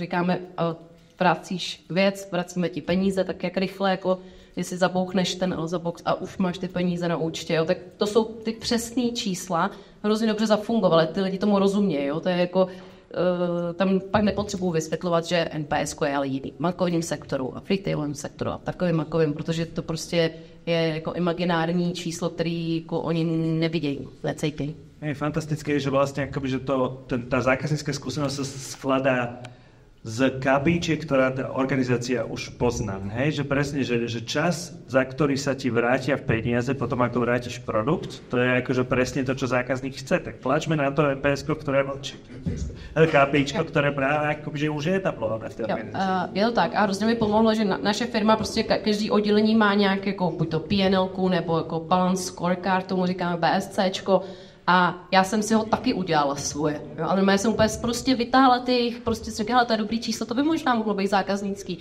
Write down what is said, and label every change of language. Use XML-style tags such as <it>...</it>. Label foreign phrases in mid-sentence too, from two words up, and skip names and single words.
<cs>říkáme, vracíš věc, vracíme ti peníze, tak jak rychle, jako jestli zabouchneš ten Elza Box a už máš ty peníze na účtě, jo, tak to jsou ty přesné čísla, hrozně dobře zafungovaly, ty lidi tomu rozumějí, jo, to je jako, tam pak nepotřebuji vysvětlovat, že NPS je ale jiný v bankovním sektoru a v retailovém sektoru a takovým, protože to prostě je jako imaginární číslo, který jako oni nevidějí, necítějí.</cs> <sk>Je fantastické, že vlastne akoby, že tá zákaznícka skúsenosť sa skladá z KPIčiek, ktorá tá organizácia už pozná. Hej? Že presne, že čas, za ktorý sa ti vrátia v peniaze, potom ako vrátiš produkt, to je akože presne to, čo zákazník chce. Tak tlačme na to NPS-ko, ktoré KPIčko, ktoré práve akože už je etablované v tej organizácii.</sk> <cs>Je to tak a hrozně mi pomohlo, že naše firma, prostě každý oddělení má nějak jako buď to PNL-ku nebo jako</cs> <en>balance scorecard,</en> <cs>tomu říkáme BSCčko, a já jsem si ho taky udělala svoje. Jo? Ale já jsem úplně prostě vytáhla těch, prostě si říkala, to je dobrý číslo, to by možná mohlo být zákaznický.</cs>